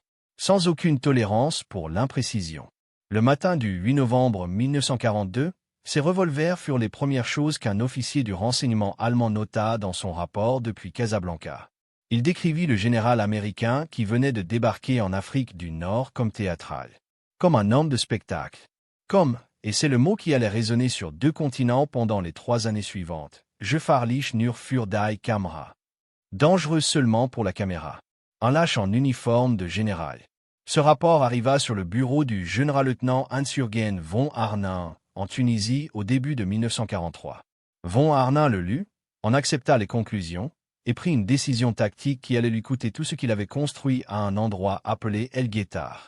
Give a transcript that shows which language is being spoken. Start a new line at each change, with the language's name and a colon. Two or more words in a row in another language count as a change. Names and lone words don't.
French: Sans aucune tolérance pour l'imprécision. Le matin du 8 novembre 1942, ces revolvers furent les premières choses qu'un officier du renseignement allemand nota dans son rapport depuis Casablanca. Il décrivit le général américain qui venait de débarquer en Afrique du Nord comme théâtral. Comme un homme de spectacle. Comme, et c'est le mot qui allait résonner sur deux continents pendant les 3 années suivantes,
German: gefährlich nur für die Kamera.
French: Dangereux seulement pour la caméra. Un lâche en uniforme de général. Ce rapport arriva sur le bureau du général-lieutenant Hans-Jürgen von Arnim, en Tunisie, au début de 1943. Von Arnim le lut, en accepta les conclusions, et prit une décision tactique qui allait lui coûter tout ce qu'il avait construit à un endroit appelé El Guettar.